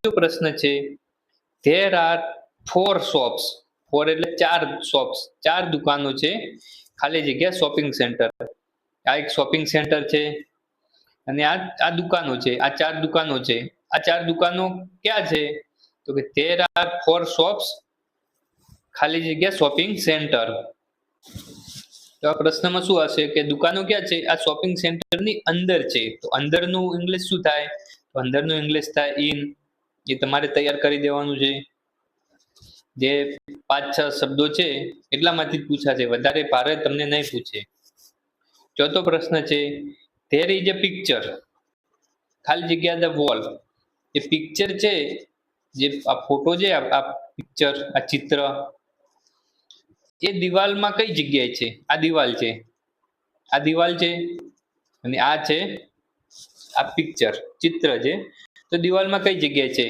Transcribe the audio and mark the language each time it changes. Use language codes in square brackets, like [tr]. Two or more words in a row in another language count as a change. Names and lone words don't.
[gu] ત્રીજો પ્રશ્ન છે [en] there are 4 shops. [gu] ફોર એટલે 4 શોપ્સ, 4 દુકાનો છે, ખાલી જગ્યા [en] shopping center. [gu] આ એક [en] shopping center [gu] છે અને આ દુકાનો છે, આ 4 દુકાનો છે. આ 4 દુકાનો ક્યાં છે? તો કે [en] there are 4 shops, [gu] ખાલી જગ્યા [en] shopping center. [gu] તો આ પ્રશ્નમાં શું હશે કે દુકાનો ક્યાં છે? આ [en] shopping centerની [gu] અંદર છે. તો અંદરનું ઇંગ્લિશ શું થાય? તો અંદરનું ઇંગ્લિશ થાય ઇન. એ તમારે તૈયાર કરી દેવાનું છે. જે 5-6 શબ્દો છે એટલામાંથી જ પૂછાશે, વધારે ભારે તમને નહીં પૂછે. ચોથો પ્રશ્ન છે [en] there is a picture, [gu] ખાલી જગ્યા [en] the wall. [gu] એ પિક્ચર છે, જે આ ફોટો છે, આ પિક્ચર, આ ચિત્ર, એ દિવાલમાં કઈ જગ્યાએ છે? આ દિવાલ છે, આ દિવાલ છે અને આ છે આ પિક્ચર, ચિત્ર છે. તો દિવાલમાં કઈ જગ્યાએ છે?